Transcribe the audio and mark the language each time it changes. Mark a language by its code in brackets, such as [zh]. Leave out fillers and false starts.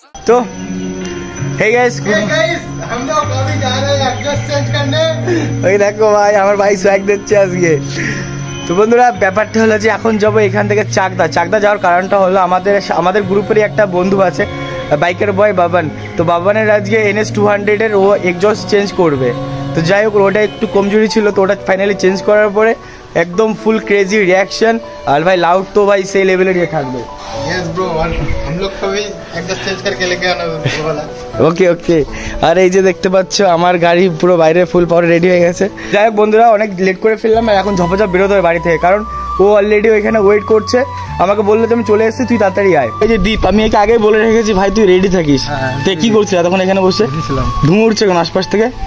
[hi] तो hey guys हम लोग अभी जा रहे हैं एडजस्ट चेंज करने [bn] ওই দেখো ভাই আমার ভাই সোয়াগ দিচ্ছে আজকে তো বন্ধুরা ব্যাপারটা হলো যে এখন যাবো এখান থেকে চাকদা যাওয়ার কারণটা হলো আমাদের গ্রুপেরই একটা বন্ধু আছে বাইকের বয় বাবান তো বাবানের আজকে NS 200 এর ও এক্সজস্ট চেঞ্জ করবে তো যাই হোক ওটা একটু কমজোরি ছিল তো ওটা ফাইনালি চেঞ্জ করার পরে [hi] एकदम फुल क्रेजी रिएक्शन और भाई लाउड तो भाई से लेवल ये [bn] থাকবে [hi] यस ब्रो हम लोग को भी एडजस्ट चेंज करके लेके आना वाला [bn] ওকে ওকে আর এই যে দেখতে পাচ্ছ আমার গাড়ি পুরো বাইরে ফুল পাওয়ার রেডি হয়ে গেছে যাই হোক বন্ধুরা অনেক লেট করে ফেললাম আর এখন ঝপঝপ বেরোতে হবে বাড়ি থেকে কারণ ও অলরেডি ওইখানে ওয়েট করছে আমাকে বললো যে আমি চলে এসেছি তুই তাড়াতাড়ি আয় এই যে দীপ আমি একে আগেই বলে রেখেছি ভাই তুই রেডি থাকিস তুই কি করছিস তখন এখানে বসে ধুঁয়ো উঠছে কোন আশপাশ থেকে